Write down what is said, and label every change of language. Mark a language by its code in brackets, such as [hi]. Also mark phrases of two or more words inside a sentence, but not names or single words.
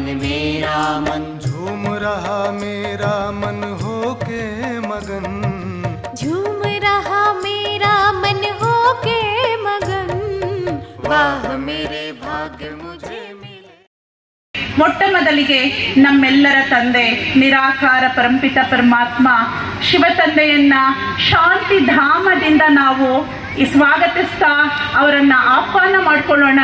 [hi] झूम रहा मेरा मन होके मगन झूम रहा मेरा मन होके मगन वाह मेरे भाग्य मुझे मिले. [kn] ಮೊಟ್ಟ ಮೊದಲಿಗೆ ನಮ್ಮೆಲ್ಲರ ತಂದೆ ನಿರಾಕಾರ ಪರಂಪಿತ ಪರಮಾತ್ಮ ಶಿವ ತಂದೆಯನ್ನ ಶಾಂತಿ ಧಾಮದಿಂದ ನಾವು ಸ್ವಾಗತಿಸ್ತಾ ಅವರನ್ನ ಆಹ್ವಾನ ಮಾಡಿಕೊಳ್ಳೋಣ.